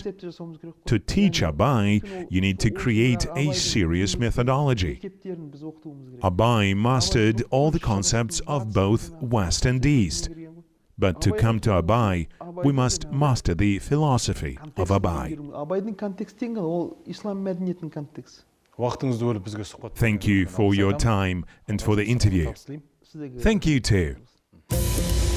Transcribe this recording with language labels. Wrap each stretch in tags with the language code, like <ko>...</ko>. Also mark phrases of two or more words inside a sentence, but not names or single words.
<en>To teach Abai, you need to create a serious methodology. Abai mastered all the concepts of both West and East. But to come to Abai, we must master the philosophy of Abai.</en> <kk>Абайдың контексті ол ислам мәдениетінің контексті. уақытыңызды бөліп бізге сұхбат</kk> <en>Thank you for your time and for the interview.</en> <kk>сіздерге</kk> <en>Thank you too.</en>